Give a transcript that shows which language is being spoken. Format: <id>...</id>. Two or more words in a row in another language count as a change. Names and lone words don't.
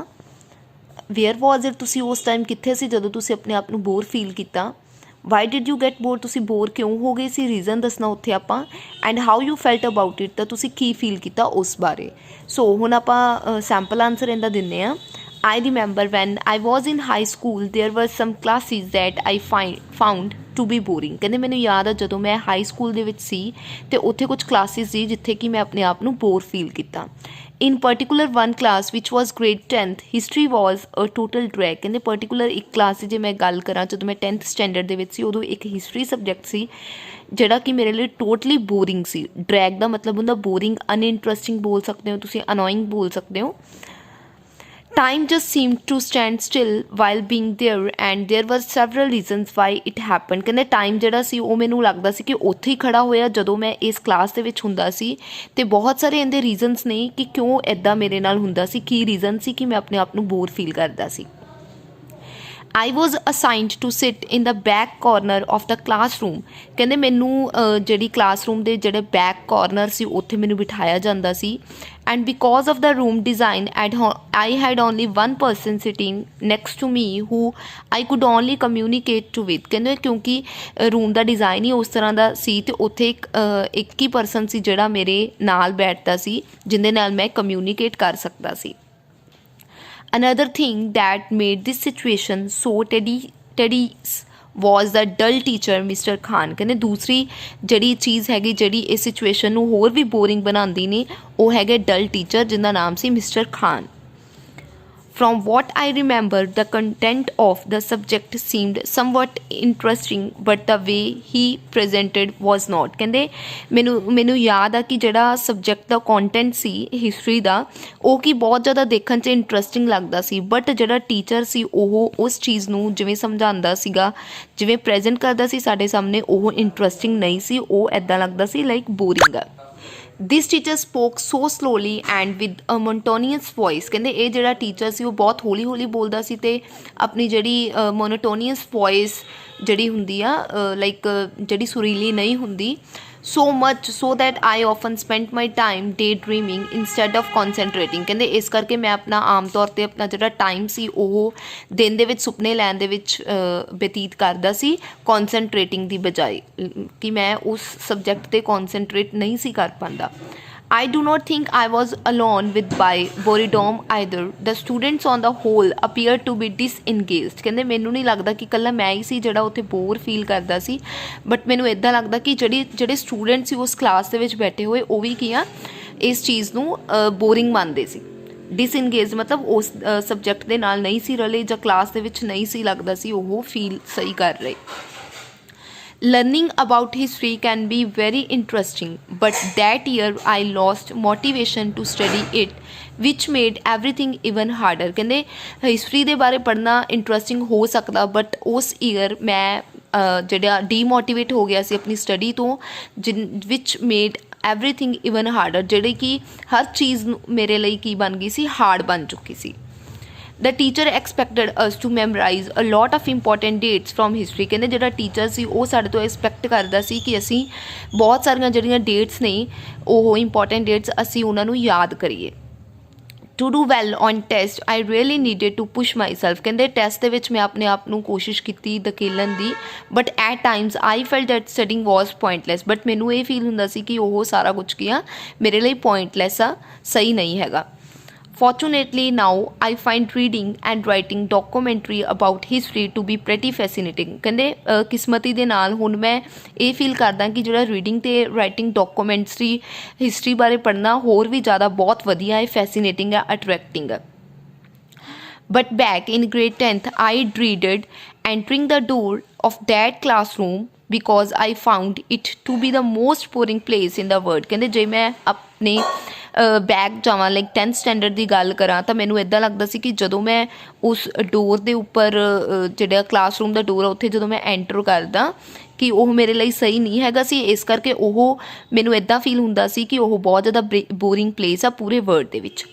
<en>where was it,</en> <pa>ਤੁਸੀਂ ਉਸ ਟਾਈਮ ਕਿੱਥੇ ਸੀ ਜਦੋਂ ਤੁਸੀਂ ਆਪਣੇ ਆਪ ਨੂੰ ਬੋਰ ਫੀਲ ਕੀਤਾ।</pa> <en>why did you get bore,</en> <pa>ਤੁਸੀਂ ਬੋਰ ਕਿਉਂ ਹੋ ਗਏ ਸੀ, ਰੀਜ਼ਨ ਦੱਸਣਾ ਉੱਥੇ ਆਪਾਂ।</pa> <en>and how you felt about it,</en> <pa>ਤਾਂ ਤੁਸੀਂ ਕੀ ਫੀਲ ਕੀਤਾ ਉਸ ਬਾਰੇ। ਸੋ ਹੁਣ ਆਪਾਂ</pa> <en>sample answer</en> <pa>ਇਹਦਾ ਦਿੰਦੇ ਹਾਂ।</pa> <en>I remember when I was in high school there were some classes that I found to be boring।</en> <pa>ਕਹਿੰਦੇ ਮੈਨੂੰ ਯਾਦ ਆ ਜਦੋਂ ਮੈਂ</pa> <en>high school</en> <pa>ਦੇ ਵਿੱਚ ਸੀ ਅਤੇ ਉੱਥੇ ਕੁਝ ਕਲਾਸਿਸ ਸੀ ਜਿੱਥੇ ਕਿ ਮੈਂ ਆਪਣੇ ਆਪ ਨੂੰ ਬੋਰ ਫੀਲ ਕੀਤਾ।</pa> <en>in particular one class which was grade 10th history was a total drag.</en> <pa>ਕਹਿੰਦੇ ਪਰਟੀਕੂਲਰ ਇੱਕ ਕਲਾਸ ਜੇ ਮੈਂ ਗੱਲ ਕਰਾਂ ਜਦੋਂ ਮੈਂ 10th ਸਟੈਂਡਰਡ ਦੇ ਵਿੱਚ ਸੀ ਉਦੋਂ ਇੱਕ</pa> <en>history subject</en> <pa>ਸੀ ਜਿਹੜਾ ਕਿ ਮੇਰੇ ਲਈ</pa> <en>totally boring</en> <pa>ਸੀ। ਡਰੈਗ ਦਾ ਮਤਲਬ ਹੁੰਦਾ ਬੋਰਿੰਗ, ਅਨਇੰਟਰਸਟਿੰਗ ਬੋਲ ਸਕਦੇ ਹੋ ਤੁਸੀਂ, ਅਨੋਇੰਗ ਬੋਲ ਸਕਦੇ ਹੋ।</pa> <en>Time just seemed to stand still while being there and there were several reasons why it happened।</en> <pa>ਕਹਿੰਦੇ ਟਾਈਮ ਜਿਹੜਾ ਸੀ ਉਹ ਮੈਨੂੰ ਲੱਗਦਾ ਸੀ ਕਿ ਉੱਥੇ ਹੀ ਖੜਾ ਹੋਇਆ ਜਦੋਂ ਮੈਂ ਇਸ ਕਲਾਸ ਦੇ ਵਿੱਚ ਹੁੰਦਾ ਸੀ, ਅਤੇ ਬਹੁਤ ਸਾਰੇ ਇਹਦੇ ਰੀਜ਼ਨਸ ਨੇ ਕਿ ਕਿਉਂ ਇੱਦਾਂ ਮੇਰੇ ਨਾਲ ਹੁੰਦਾ ਸੀ, ਕੀ ਰੀਜ਼ਨ ਸੀ ਕਿ ਮੈਂ ਆਪਣੇ ਆਪ ਨੂੰ ਬੋਰ ਫੀਲ ਕਰਦਾ ਸੀ।</pa> <en>I was assigned to sit in the back corner of the classroom।</en> <pa>ਕਹਿੰਦੇ ਮੈਨੂੰ ਜਿਹੜੀ ਕਲਾਸਰੂਮ ਦੇ ਜਿਹੜੇ</pa> <en>back corner</en> <pa>ਸੀ ਉੱਥੇ ਮੈਨੂੰ ਬਿਠਾਇਆ ਜਾਂਦਾ ਸੀ।</pa> <en>and because of the room design I had only one person sitting next to me who I could only communicate to with।</en> <pa>ਕਹਿੰਦੇ ਕਿਉਂਕਿ ਰੂਮ ਦਾ ਡਿਜ਼ਾਈਨ ਹੀ ਉਸ ਤਰ੍ਹਾਂ ਦਾ ਸੀ ਅਤੇ ਉੱਥੇ ਇੱਕ ਹੀ ਪਰਸਨ ਸੀ ਜਿਹੜਾ ਮੇਰੇ ਨਾਲ ਬੈਠਦਾ ਸੀ ਜਿਹਦੇ ਨਾਲ ਮੈਂ ਕਮਿਊਨੀਕੇਟ ਕਰ ਸਕਦਾ ਸੀ।</pa> <en>Another thing that made this situation so tedious was the dull teacher Mr. Khan।</en> <pa>ਕਹਿੰਦੇ ਦੂਸਰੀ ਜਿਹੜੀ ਚੀਜ਼ ਹੈਗੀ ਜਿਹੜੀ ਇਸ ਸਿਚੁਏਸ਼ਨ ਨੂੰ ਹੋਰ ਵੀ ਬੋਰਿੰਗ ਬਣਾਉਂਦੀ ਨੇ ਉਹ ਹੈਗੇ</pa> <en>dull teacher</en> <pa>ਜਿਹਦਾ ਨਾਮ ਸੀ ਮਿਸਟਰ ਖਾਨ।</pa> <en>From what I remember, the content of the subject seemed somewhat interesting, but the way he presented was not।</en> <pa>ਕਹਿੰਦੇ ਮੈਨੂੰ ਯਾਦ ਆ ਕਿ ਜਿਹੜਾ ਸਬਜੈਕਟ ਦਾ ਕੰਟੈਂਟ ਸੀ ਹਿਸਟਰੀ ਦਾ ਉਹ ਕੀ ਬਹੁਤ ਜ਼ਿਆਦਾ ਦੇਖਣ 'ਚ ਇੰਟਰਸਟਿੰਗ ਲੱਗਦਾ ਸੀ, ਬਟ ਜਿਹੜਾ ਟੀਚਰ ਸੀ ਉਹ ਉਸ ਚੀਜ਼ ਨੂੰ ਜਿਵੇਂ ਸਮਝਾਉਂਦਾ ਸੀਗਾ, ਜਿਵੇਂ ਪ੍ਰੈਜ਼ੈਂਟ ਕਰਦਾ ਸੀ ਸਾਡੇ ਸਾਹਮਣੇ, ਉਹ ਇੰਟਰਸਟਿੰਗ ਨਹੀਂ ਸੀ, ਉਹ ਇੱਦਾਂ ਲੱਗਦਾ ਸੀ</pa> <en>like boring</en> <pa>ਆ।</pa> <en>this teacher spoke so slowly and with a monotonous voice.</en> <pa>ਕਹਿੰਦੇ ਇਹ ਜਿਹੜਾ ਟੀਚਰ ਸੀ ਉਹ ਬਹੁਤ ਹੌਲੀ ਹੌਲੀ ਬੋਲਦਾ ਸੀ ਅਤੇ ਆਪਣੀ ਜਿਹੜੀ</pa> <en>monotonous voice</en> <pa>ਜਿਹੜੀ ਹੁੰਦੀ ਆ ਲਾਈਕ ਜਿਹੜੀ ਸੁਰੀਲੀ ਨਹੀਂ ਹੁੰਦੀ,</pa> <en>so much so that I often spent my time daydreaming instead of concentrating।</en> <pa>ਕਹਿੰਦੇ ਇਸ ਕਰਕੇ ਮੈਂ ਆਪਣਾ ਆਮ ਤੌਰ 'ਤੇ ਆਪਣਾ ਜਿਹੜਾ ਟਾਈਮ ਸੀ ਉਹ ਦਿਨ ਦੇ ਵਿੱਚ ਸੁਪਨੇ ਲੈਣ ਦੇ ਵਿੱਚ ਬਤੀਤ ਕਰਦਾ ਸੀ ਕੌਨਸਨਟਰੇਟਿੰਗ ਦੀ ਬਜਾਏ, ਕਿ ਮੈਂ ਉਸ ਸਬਜੈਕਟ 'ਤੇ ਕੌਨਸਨਟਰੇਟ ਨਹੀਂ ਸੀ ਕਰ ਪਾਉਂਦਾ।</pa> <en>I do not think I was alone with by boredom either। The students on the whole appeared to be disengaged।</en> <pa>ਕਹਿੰਦੇ ਮੈਨੂੰ ਨਹੀਂ ਲੱਗਦਾ ਕਿ ਇਕੱਲਾ ਮੈਂ ਹੀ ਸੀ ਜਿਹੜਾ ਉੱਥੇ ਬੋਰ ਫੀਲ ਕਰਦਾ ਸੀ, ਬਟ ਮੈਨੂੰ ਇੱਦਾਂ ਲੱਗਦਾ ਕਿ ਜਿਹੜੇ ਸਟੂਡੈਂਟ ਸੀ ਉਸ ਕਲਾਸ ਦੇ ਵਿੱਚ ਬੈਠੇ ਹੋਏ ਉਹ ਵੀ ਕੀ ਆ ਇਸ ਚੀਜ਼ ਨੂੰ ਬੋਰਿੰਗ ਮੰਨਦੇ ਸੀ। ਡਿਸਇੰਗੇਜ ਮਤਲਬ ਉਸ ਸਬਜੈਕਟ ਦੇ ਨਾਲ ਨਹੀਂ ਸੀ ਰਲੇ ਜਾਂ ਕਲਾਸ ਦੇ ਵਿੱਚ ਨਹੀਂ ਸੀ ਲੱਗਦਾ ਸੀ ਉਹ ਫੀਲ ਸਹੀ ਕਰ ਰਹੇ।</pa> <en>Learning about history can be very interesting, but that year I lost motivation to study it, which made everything even harder।</en> <pa>ਕਹਿੰਦੇ ਹਿਸਟਰੀ ਦੇ ਬਾਰੇ ਪੜ੍ਹਨਾ ਇੰਟਰਸਟਿੰਗ ਹੋ ਸਕਦਾ, ਬਟ ਉਸ ਈਅਰ ਮੈਂ ਜਿਹੜਾ ਡੀਮੋਟੀਵੇਟ ਹੋ ਗਿਆ ਸੀ ਆਪਣੀ ਸਟੱਡੀ ਤੋਂ,</pa> <en>which made everything even harder,</en> <pa>ਜਿਹੜੀ ਕਿ ਹਰ ਚੀਜ਼ ਮੇਰੇ ਲਈ ਕੀ ਬਣ ਗਈ ਸੀ, ਹਾਰਡ ਬਣ ਚੁੱਕੀ ਸੀ।</pa> <en>The teacher expected us to memorize a lot of important dates from history।</en> <pa>ਕਹਿੰਦੇ ਜਿਹੜਾ ਟੀਚਰ ਸੀ ਉਹ ਸਾਡੇ ਤੋਂ ਐਕਸਪੈਕਟ ਕਰਦਾ ਸੀ ਕਿ ਅਸੀਂ ਬਹੁਤ ਸਾਰੀਆਂ ਜਿਹੜੀਆਂ ਡੇਟਸ ਨੇ ਉਹ</pa> <en>important dates</en> <pa>ਅਸੀਂ ਉਹਨਾਂ ਨੂੰ ਯਾਦ ਕਰੀਏ।</pa> <en>To do well on test I really needed to push myself।</en> <pa>ਕਹਿੰਦੇ ਟੈਸਟ ਦੇ ਵਿੱਚ ਮੈਂ ਆਪਣੇ ਆਪ ਨੂੰ ਕੋਸ਼ਿਸ਼ ਕੀਤੀ ਧਕੇਲਣ ਦੀ,</pa> <en>but at times I felt that studying was pointless.</en> <pa>ਬਟ ਮੈਨੂੰ ਇਹ ਫੀਲ ਹੁੰਦਾ ਸੀ ਕਿ ਉਹ ਸਾਰਾ ਕੁਝ ਕੀ ਆ ਮੇਰੇ ਲਈ ਪੁਆਇੰਟਲੈਸ ਆ, ਸਹੀ ਨਹੀਂ ਹੈਗਾ।</pa> <en>Fortunately, now I find reading and writing documentary about history to be pretty fascinating.</en> <pa>ਕਹਿੰਦੇ ਕਿਸਮਤੀ ਦੇ ਨਾਲ ਹੁਣ ਮੈਂ ਇਹ ਫੀਲ ਕਰਦਾ ਕਿ ਜਿਹੜਾ ਰੀਡਿੰਗ ਤੇ</pa> <en>writing documentary history</en> <pa>ਬਾਰੇ ਪੜ੍ਹਨਾ ਹੋਰ ਵੀ ਜ਼ਿਆਦਾ ਬਹੁਤ ਵਧੀਆ ਹੈ, ਫੈਸੀਨੇਟਿੰਗ ਹੈ, ਅਟਰੈਕਟਿੰਗ ਹੈ.</pa> <en>But back in grade 10th, I dreaded entering the door of that classroom because I found it to be the most boring place in the world.</en> <pa>ਕਹਿੰਦੇ ਜੇ ਮੈਂ ਆਪਣੇ ਬੈਕ ਜਾਵਾਂ ਲਾਈਕ 10th ਸਟੈਂਡਰਡ ਦੀ ਗੱਲ ਕਰਾਂ ਤਾਂ ਮੈਨੂੰ ਇੱਦਾਂ ਲੱਗਦਾ ਸੀ ਕਿ ਜਦੋਂ ਮੈਂ ਉਸ ਡੋਰ ਦੇ ਉੱਪਰ ਜਿਹੜਾ ਕਲਾਸਰੂਮ ਦਾ ਡੋਰ ਆ ਉੱਥੇ ਜਦੋਂ ਮੈਂ ਐਂਟਰ ਕਰਦਾ ਕਿ ਉਹ ਮੇਰੇ ਲਈ ਸਹੀ ਨਹੀਂ ਹੈਗਾ ਸੀ. ਇਸ ਕਰਕੇ ਉਹ ਮੈਨੂੰ ਇੱਦਾਂ ਫੀਲ ਹੁੰਦਾ ਸੀ ਕਿ ਉਹ ਬਹੁਤ ਜ਼ਿਆਦਾ</pa> <en>boring place</en> <pa>ਆ ਪੂਰੇ ਵਰਲਡ ਦੇ ਵਿੱਚ.</pa>